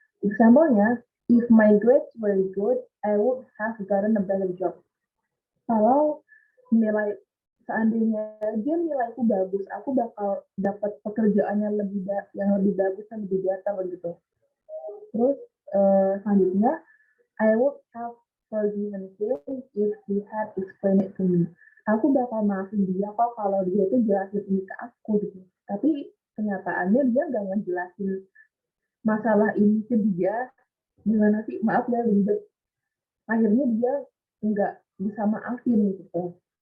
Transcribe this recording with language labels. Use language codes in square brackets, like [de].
[en] Example-nya, if my grades were good, I would have gotten a better job. [id] Kalau nilai seandainya dia nilaiku bagus, aku bakal dapat pekerjaan yang lebih bagus dan lebih better gitu. Terus selanjutnya, [en] I would have forgiven him if he had explained it to me. [id] Aku bakal maafin dia kok kalau dia itu jelasin ini ke aku gitu. Tapi kenyataannya dia nggak ngejelasin masalah ini ke dia. Gimana sih? Maaf ya, ribet. Akhirnya dia nggak bisa maafin gitu.